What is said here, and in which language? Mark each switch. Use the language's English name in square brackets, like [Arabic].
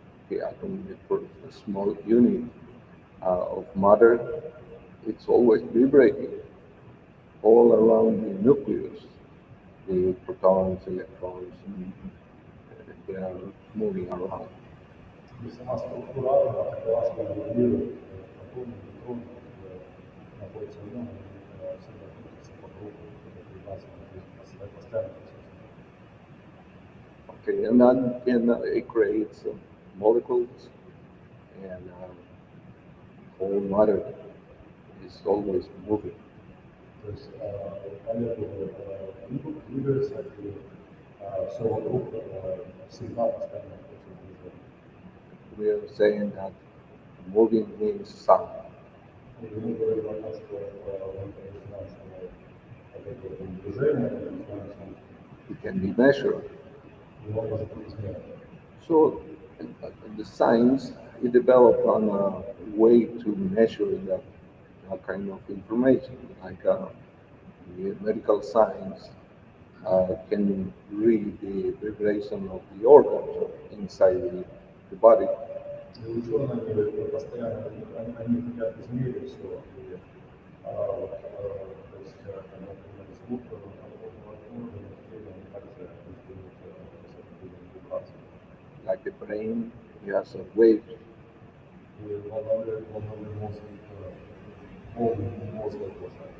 [English] The atom is a small unit of matter. It's always vibrating. all around the nucleus, the protons, electrons, and they are moving around. [Russian] И сама структура атома такова, что регулирует протоны, нейтроны, которые находятся в нем, они всегда крутятся по кругу, это вибрация постоянно присутствует. [English] Okay, and it creates molecules, and whole matter is always moving. [Russian] То есть молекулы двигаются, и все вокруг всегда постоянно находится в движении. [English] We are saying that moving means sound. [Russian] И мы говорим о том, что мы знаем, что вот это вот движение, это называется, [English] It can be measured. [Russian] его может быть измерено. [English] So the science it developed on a way to measure that kind of information, like the medical science can read the vibration of the organs inside the body. [Russian] И ученые постоянно, они хотят измерить все. И, то есть, например, звук органа они также издают определенные вибрации. [English] Like the brain, it has a wave. [Russian] И волновой мозг, волны мозга тоже.